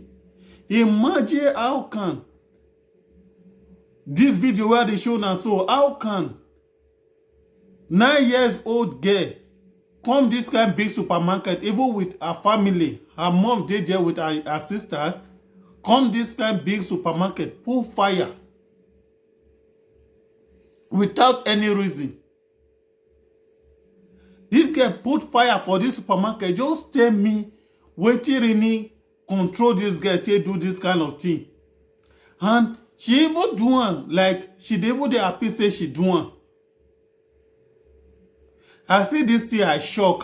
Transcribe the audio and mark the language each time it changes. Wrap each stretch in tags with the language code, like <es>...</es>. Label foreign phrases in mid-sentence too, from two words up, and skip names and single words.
<pcm>Imagine how can this video where they show now, so how can 9 years old girl come this kind of big supermarket, even with her family, her mom did there with her sister, come this kind of big supermarket, put fire without any reason. This girl put fire for this supermarket. Just tell me wetin really control this girl to do this kind of thing. And she even do am like she even dey happy say she do am. I see this thing, I shock.</pcm>